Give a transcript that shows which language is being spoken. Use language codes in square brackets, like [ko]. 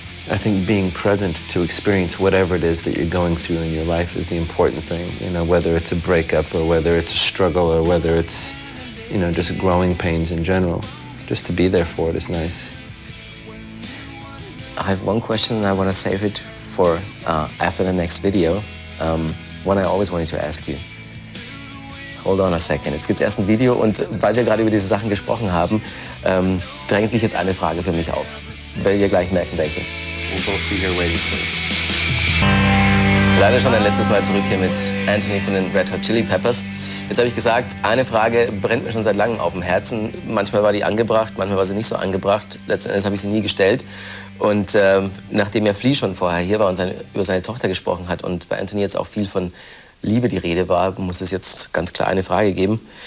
[en] I think being present to experience whatever it is that you're going through in your life is the important thing, you know, whether it's a breakup or whether it's a struggle or whether it's, you know, just growing pains in general. Just to be there for it is nice. I have one question and I want to save it for after the next video. One I always wanted to ask you. Hold on a second. [de] Jetzt gibt es erst ein Video und weil wir gerade über diese Sachen gesprochen haben, drängt sich jetzt eine Frage für mich auf. Werdet ihr gleich merken, welche. [en] We'll both be here waiting for you. [de] Leider schon ein letztes Mal zurück hier mit Anthony von den Red Hot Chili Peppers. Jetzt habe ich gesagt, eine Frage brennt mir schon seit langem auf dem Herzen. Manchmal war die angebracht, manchmal war sie nicht so angebracht. Letzten Endes habe ich sie nie gestellt. Und nachdem ja Flea schon vorher hier war und über seine Tochter gesprochen hat und bei Anthony jetzt auch viel von Liebe die Rede war, muss es jetzt ganz klar eine Frage geben.